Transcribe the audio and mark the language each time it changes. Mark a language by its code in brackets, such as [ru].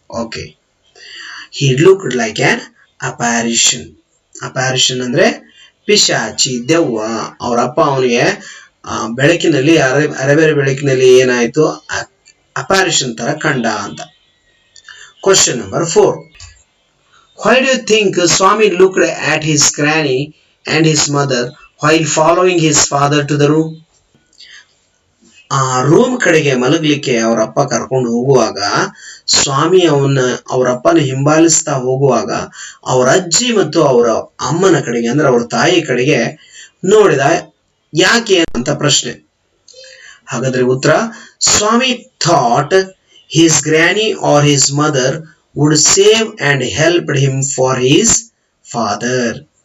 [en] Okay, he look like an apparition. [kn] ಅಪ್ಯಾರಿಷನ್ ಅಂದ್ರೆ ಪಿಶಾಚಿ, ದೆವ್ವ. ಅವರಪ್ಪ ಅವನಿಗೆ ಬೆಳಕಿನಲ್ಲಿ ಅರೆಬೇರೆ ಬೆಳಕಿನಲ್ಲಿ ಏನಾಯ್ತು, ಅಪ್ಯಾರಿಷನ್ ತರ ಕಂಡ ಅಂತ. [en] Question number 4. Why do you think Swami looked at his granny and his mother while following his father to the room? [kn] ಆ ರೂಮ್ ಕಡೆಗೆ ಮಲಗಲಿಕ್ಕೆ ಅವರಪ್ಪ ಕರ್ಕೊಂಡು ಹೋಗುವಾಗ ಸ್ವಾಮಿ ಅವರಪ್ಪನ ಹಿಂಬಾಲಿಸ್ತಾ ಹೋಗುವಾಗ ಅವರ ಅಜ್ಜಿ ಮತ್ತು ಅವರ ಅಮ್ಮನ ಕಡೆಗೆ ಅಂದ್ರೆ ಅವರ ತಾಯಿ ಕಡೆಗೆ ನೋಡಿದ. ಯಾಕೆ ಅಂತ ಪ್ರಶ್ನೆ. ಹಾಗಾದ್ರೆ ಉತ್ತರ, [en] Swami thought his granny or his mother would save and help him for his father.